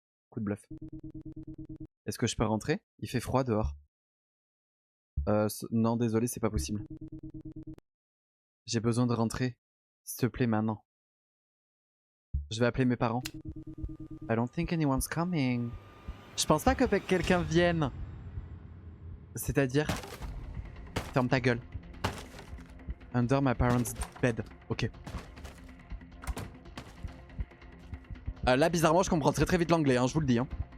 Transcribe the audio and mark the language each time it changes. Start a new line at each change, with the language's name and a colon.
French: Coup de bluff. Est-ce que je peux rentrer? Il fait froid dehors. Non, désolé, c'est pas possible. J'ai besoin de rentrer. S'il te plaît, maintenant. Je vais appeler mes parents.
English: I don't think anyone's coming.
French: Je pense pas que quelqu'un vienne. C'est-à-dire... Ferme ta gueule.
English: Under my parents' bed. Ok.
French: Là, bizarrement, je comprends très vite l'anglais, hein, je vous le dis. Hein.